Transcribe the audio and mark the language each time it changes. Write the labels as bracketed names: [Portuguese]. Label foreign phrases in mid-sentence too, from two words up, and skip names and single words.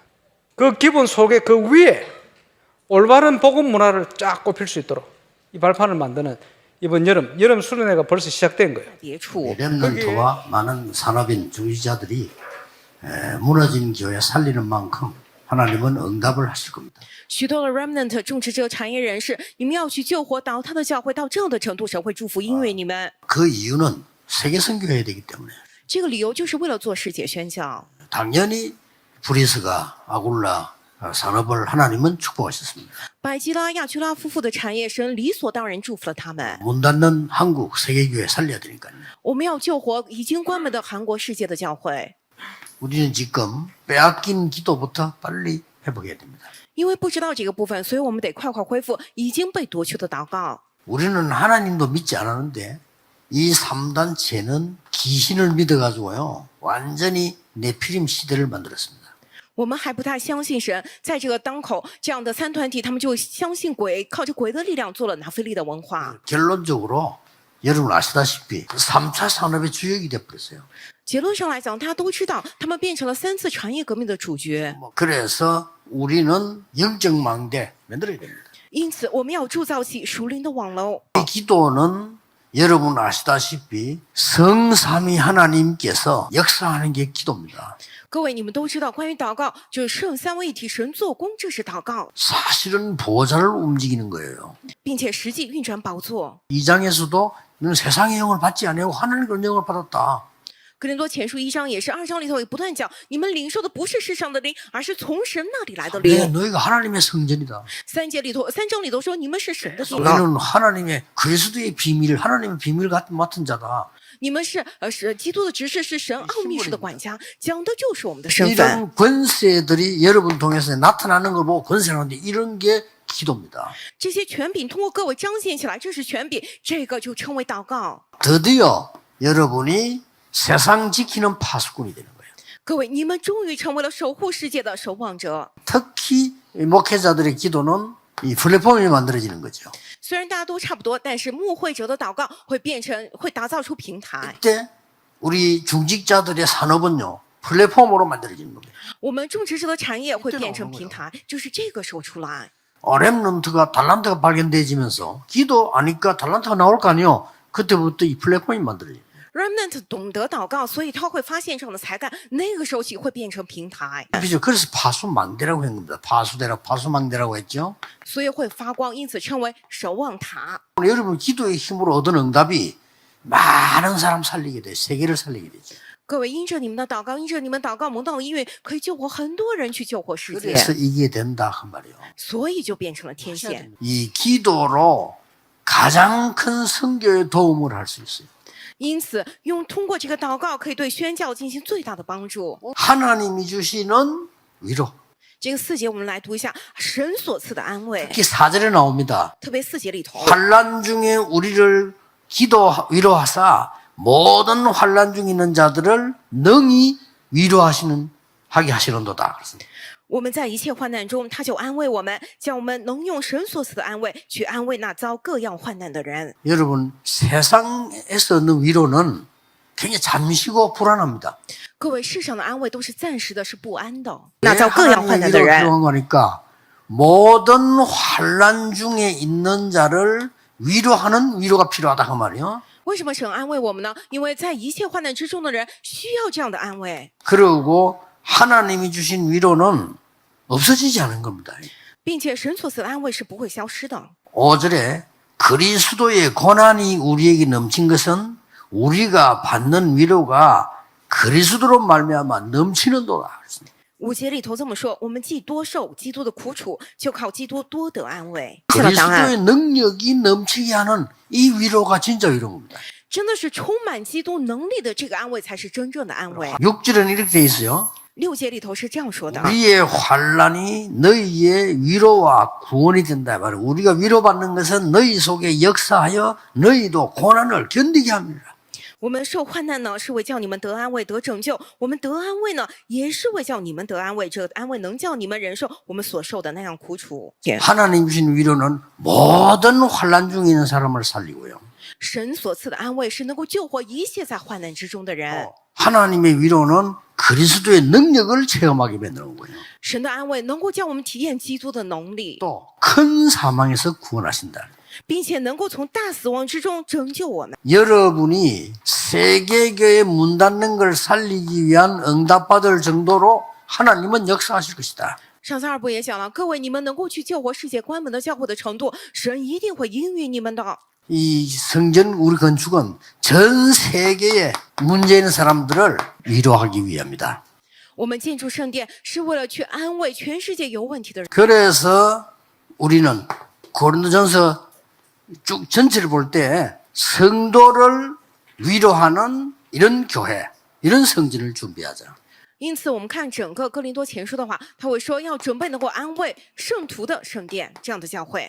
[Korean] 그 기본 속에 그 위에 올바른 복음 문화를 쫙 꼽힐 수 있도록 이 발판을 만드는 이번 여름 수련회가 벌써 시작된 거예요. 렘넌트와 많은 산업인 중지자들이 무너진 교회 살리는 만큼 하나님은 응답을 하실 겁니다. [Chinese] 许多的 remnant 种植者产业人士，你们要去救活倒塌的教会，到这样的程度，神会祝福因为你们。 [Korean] 그 이유는 세계 선교해야 되기 때문에. [Chinese] 这个理由就是为了做世界宣教。 [Korean] 당연히 브리스가 아굴라 산업을 하나님은 축복하셨습니다. [Chinese] 百基拉、亚居拉夫妇的产业，神理所当然祝福了他们。 [Korean] 문 닫는 한국 세계교회 살려야 되니까요. [Chinese] 我们要救活已经关门的韩国世界的教会， [Korean] 우리는 지금 빼앗긴 기도부터 빨리 회복해야 됩니다. [Chinese] 因为不知道这个部分，所以我们得快快恢复已经被夺去的祷告。 [Korean] 우리는 하나님도 믿지 않았는데 이 3단체는 귀신을 믿어가지고요. 완전히 네피림 시대를 만들었습니다. [Chinese] 我们还不太相信神，在这个当口，这样的三团体，他们就相信鬼，靠着鬼的力量做了拿非利的文化。 [Korean] 결론적으로 여러분 아시다시피 3차 산업의 주역이 돼버렸어요. [Chinese] 结论上来讲，大家都知道，他们变成了3次产业革命的主角。 [Korean] 그래서 우리는 영적 망대 만들어야 됩니다. [Chinese] 因此，我们要铸造起属灵的网楼。 [Korean] 이 기도는 여러분 아시다시피 성삼위 하나님께서 역사하는 게 기도입니다. [Chinese] 各位，你们都知道，关于祷告，就是圣三位一体神做工，这是祷告， [Korean] 사실은 보좌를 움직이는 거예요. [Chinese] 并且实际运转宝座。 [Korean] 이 장에서도 너는 세상의 영을 받지 아니하고 하나님의 영을 받았다. [Chinese] 哥林多前书1章也是2章里头也不断讲，你们领受的不是世上的灵，而是从神那里来的 [Korean] 네, [Chinese] 灵。 [Korean] 너희가 하나님의 성전이다. [Chinese] 3 章里头说，你们是神的殿， [Korean] 너희는 하나님의 그리스도의 비밀, 하나님의 비밀 같은 맡은 자다. [Chinese] 你们是基督的执事，是神奥秘式的管家，讲的就是我们的身份。 [Korean] 이런 권세들이 여러분 통해서 나타나는 걸 보고 권세라는데 이런 게 기도입니다. [Chinese] 这些权柄通过各位彰显起来，这是权柄，这个就称为祷告。 [Korean] 드디어 여러분이 세상 지키는 파수꾼이 되는 거예요. [Chinese] 各位，你们终于成为了守护世界的守望者。 [Korean] 특히 이 목회자들의 기도는 이 플랫폼이 만들어지는 거죠. [Chinese] 虽然大家都差不多，但是牧会者的祷告会打造出平台。 [Korean] 이때 우리 중직자들의 산업은요 플랫폼으로 만들어지는 겁니다. [Chinese] 我们种植者的产业会变成平台，就是这个时候出来。 [Korean] 렘넌트가 달란트가 발견되지면서 기도 아니까 달란트가 나올 거 아니에요. 그때부터 이 플랫폼이 만들어져요. [Chinese] Remnant 懂得祷告，所以他会发现这样的才干，那个时候起会变成平台， [Korean] 그래서 파수망대라고 한 겁니다. 파수망대라고 했죠. [Chinese] 所以会发光，因此称为守望塔。 [Korean] 여러분 기도의 힘으로 얻은 응답이 많은 사람 살리게 돼, 세계를 살리게 되죠. [Chinese] 各位，因着你们的祷告，因着你们祷告蒙到应允，可以救活很多人去救活世界， [Korean] 그래서 이게 된다 그 말이에요. [Chinese] 所以就变成了天线。 [Korean] 이 기도로 가장 큰 선교에 도움을 할 수 있어요. [Chinese] 因此，通过这个祷告，可以对宣教进行最大的帮助。 [Korean] 하나님이 주시는 위로. [Chinese] 这个4节我们来读一下，神所赐的安慰， [Korean] 특히 4절에 나옵니다. [Chinese] 特别4节里头， [Korean] 환난 중에 우리를 위로하사 모든 환난 중에 있는 자들을 능히 하게 하시는도다. 그렇습니다. [Chinese] 我们在一切患难中，他就安慰我们，叫我们能用神所赐的安慰去安慰那遭各样患难的人。 [Korean] 여러분 세상에서 얻는 위로는 굉장히 잠시고 불안합니다. [Chinese] 各位，世上的安慰都是暂时的，是不安的。 [Korean] 왜 [Chinese] 那遭各样患难 [Korean] 하나님의 [Chinese] 的 [Korean] 위로가 [Chinese] 人， [Korean] 필요한 거니까 모든 환난 중에 있는 자를 위로하는 위로가 필요하다 그 말이에요. [Chinese] 为什么神安慰我们呢？因为在一切患难之中的人需要这样的安慰， [Korean] 그리고 하나님이 주신 위로는 없어지지 않은 겁니다. [Chinese] 并且神所赐的安慰是不会消失的。 [Korean] 5절에 그리스도의 고난이 우리에게 넘친 것은 우리가 받는 위로가 그리스도로 말미암아 넘치는도다. [Chinese] 5 节里头这么说，我们既多受基督的苦楚，就靠基督多得安慰。 [Korean] 그리스도의 능력이 넘치게 하는 이 위로가 진짜 위로입니다. [Chinese] 真的是充满基督能力的这个安慰才是真正的安慰。 [Korean] 6절은 이렇게 돼 있어요. [Chinese] 6 节里头是这样说的： [Korean] 우리의 환난이 너희의 위로와 구원이 된다 말이에요. 우리가 위로받는 것은 너희 속에 역사하여 너희도 고난을 견디게 합니다. [Chinese] 我们受患难呢，是为叫你们得安慰、得拯救；我们得安慰呢，也是为叫你们得安慰。这个安慰能叫你们忍受我们所受的那样苦楚。 [Korean] 하나님 주신 위로는 모든 환난 중에 있는 사람을 살리고요. [Chinese] 神所赐的安慰是能够救活一切在患难之中的人。 [Korean] 하나님의 위로는 그리스도의 능력을 체험하게 만드는 거예요. [Chinese] 神的安慰能够叫我们体验基督的能力， [Korean] 또 큰 사망에서 구원하신다. [Chinese] 并且能够从大死亡之中拯救我们。 [Korean] 여러분이 세계교회 문 닫는 걸 살리기 위한 응답받을 정도로 하나님은 역사하실 것이다. [Chinese] 上次二部也讲了，各位，你们能够去救活世界关门的教会的程度，神一定会应允你们的。 [Korean] 이 성전 우리 건축은 전 세계에 문제 있는 사람들을 위로하기 위함이다. [Chinese] 我们建筑圣殿是为了去安慰全世界有问题的人。 [Korean] 그래서 우리는 고린도전서 쭉 전체를 볼 때 성도를 위로하는 이런 교회, 이런 성진을 준비하자. [Chinese] 因此，我们看整个哥林多前书的话，他会说要准备能够安慰圣徒的圣殿这样的教会。